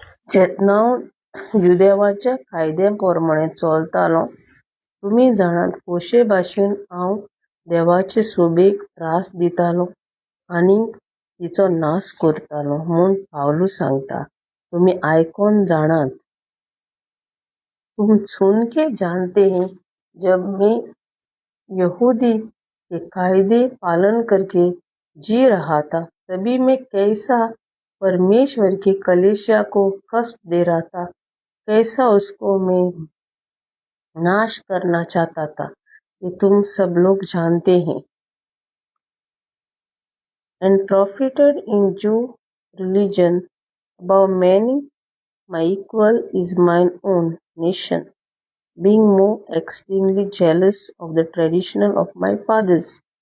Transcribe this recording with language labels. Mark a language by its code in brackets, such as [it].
[kok] जेन्ना हांव जुदेवाच्या कायद्याप्रमाणे चलतालो, तुम्ही जाणात कशे भाशेन हांव देवाचे सोबेक त्रास दितालो आनी तिचो नाश करतालो म्हूण पावलू सांगता. तुम्ही आयकोन जाणात. [hi] तुम सुन के जानते हैं, जब मैं यहूदी के कायदे पालन करके जी रहा था, तभी मैं कैसा परमेश्वर की कलीसिया को कष्ट दे रहा था, कैसा उसको मैं नाश करना चाहता था, ये तुम सब लोग जानते हैं. [en] And profited in Jew religion above many, my equal is mine own nation, being more extremely jealous of the tradition of my fathers.